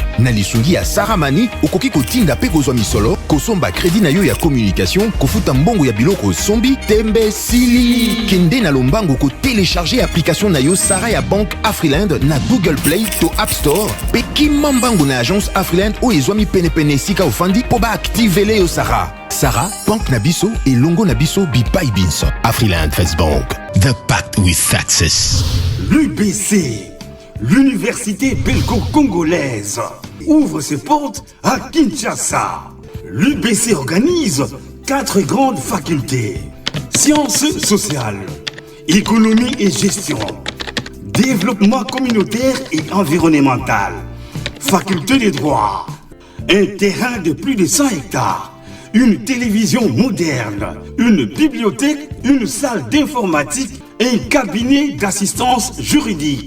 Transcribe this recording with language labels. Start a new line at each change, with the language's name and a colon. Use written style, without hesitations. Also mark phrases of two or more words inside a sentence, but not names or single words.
Lingala: Na lisungi ya Sarah Money, okoki kotinda pe kozwa misolo, kosomba crédit na yo ya communication, kofuta mbongo ya biloko sombi, tembe sili. Kende na lombango ko
French: télécharger application
Lingala: na yo Sarah ya Bank Afriland na Google Play to App Store. Pe kimambango na agence Afriland o ezwami pene sika ofandi po ba activer yo Sarah. Sarah, Bank Nabiso et Longo Nabiso Bipai Binso.
English: Afriland First Bank. The pact with success.
French: L'UBC, l'université belgo-congolaise, ouvre ses portes à Kinshasa. L'UBC organise 4 grandes facultés. Sciences sociales, économie et gestion, développement communautaire et environnemental, faculté des droits, un terrain de plus de 100 hectares, une télévision moderne, une bibliothèque, une salle d'informatique et un cabinet d'assistance juridique.